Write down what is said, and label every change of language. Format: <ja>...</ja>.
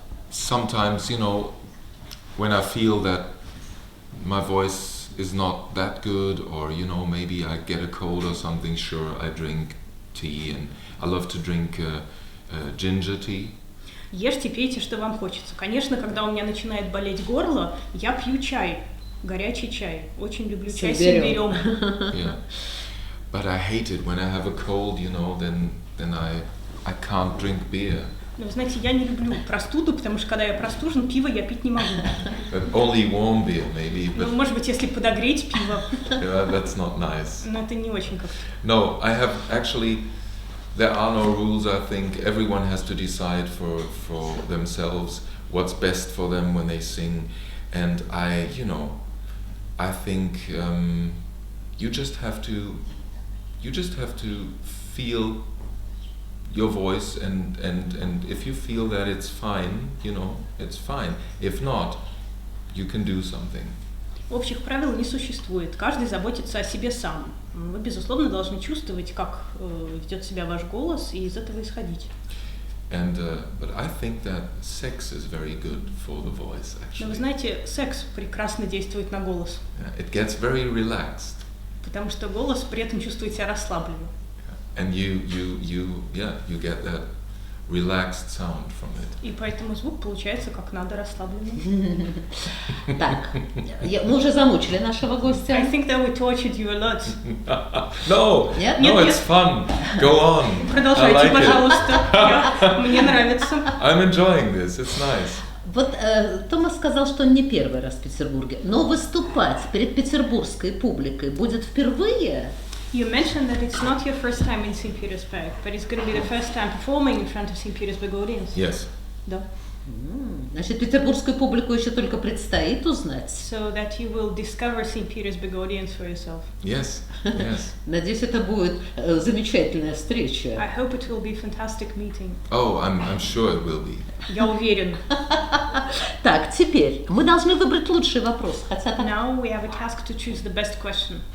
<en>Sometimes, when I feel that my voice is not that good, or, maybe I get a cold or something, sure, I drink tea, and I love to drink ginger tea.</en> <ru>Ешьте, пейте, что вам хочется. Конечно, когда у меня начинает болеть горло, я пью чай, горячий чай. Очень люблю чай с имбирем.</ru> <en>Yeah. But I hate it when I have a cold, then I can't drink beer.</en> <ru>Но вы знаете, я не люблю простуду, потому что когда я простужен, пиво я пить не могу.</ru> <en>But only warm beer, maybe. But</en> <ru>Ну, может быть, если подогреть пиво.</ru> <en>that's not nice.</en> <ru>Но это не очень как-то.</ru> <en>No, I have actually. There are no rules. I think everyone has to decide for themselves what's best for them when they sing, and I think you just have to feel your voice, and if you feel that it's fine, it's fine. If not, you can do something.</en> <ru>Общих правил не существует. Каждый заботится о себе сам. Вы, безусловно, должны чувствовать, как ведет себя ваш голос, и из этого исходить.</ru> <en>But I think that sex is very good for the voice, actually.</en> <ru>Но вы знаете, секс прекрасно действует на голос.</ru> <en>It gets very relaxed.</en> <ru>Потому что голос при этом чувствует себя расслабленным.</ru> <en>And you get that relaxed sound from it.</en> <ru>И поэтому звук получается как надо расслабленным. Так, мы уже замучили нашего гостя.</ru> <en>I think that we tortured you a lot. No, it's fun. Go on.</en> <ru>Продолжайте, пожалуйста. Мне нравится.</ru> <en>I'm enjoying this. It's nice.</en> <ru>Вот Томас сказал, что он не первый раз в Петербурге, но выступать перед петербургской публикой будет впервые.</ru> <en>You mentioned that it's not your first time in St. Petersburg, but it's going to be the first time performing in front of St. Petersburg audience. Yes.</en> <ru>Да. Значит, петербургскую публику еще только предстоит узнать.</ru> <en>So that you will discover St. Petersburg audience for yourself. Yes.</en> <ru>Надеюсь, это будет замечательная встреча.</ru> <en>I hope it will be a fantastic meeting. Oh, I'm sure it will be.</en> <ru>Я уверен. Так, теперь мы должны выбрать лучший вопрос. Хотя так...</ru> <en>Now we have a task to choose the best question.</en>